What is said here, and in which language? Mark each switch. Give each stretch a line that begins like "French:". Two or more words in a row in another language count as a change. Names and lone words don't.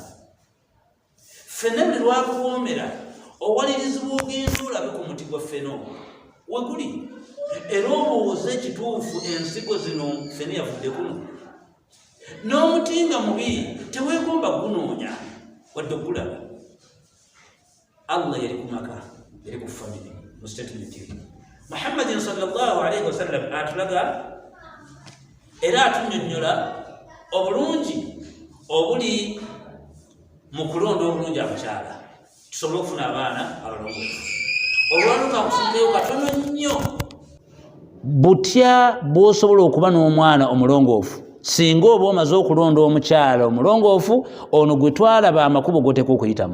Ganda: Ffenna buli lwakuwoomera owalirizibwa ogenda olabe ku muti gwa ffene ogwo we guli, era obuuze ekituufu ensigo zino ffene yavudde kuno. N'omuti nga mubi teweegomba gunoonya wadde ogulaba. Allah yali ku maka, yali ku family mu statement ye. Muhammadin
Arabic: صلى الله عليه وسلم
Ganda: atulaga era atunnyonnyola obulungi obuli mu kulonda obulungi abakyala tusobole okufuna abaana abalongoofu. Olwaluka kusinzeyo katono nnyo butya bw'osobola okuba n'omwana omulongoofu singa oba omaze okulonda omukyala omulongoofu ono gwe twalaba amakubo g'oteeka okuyitamu.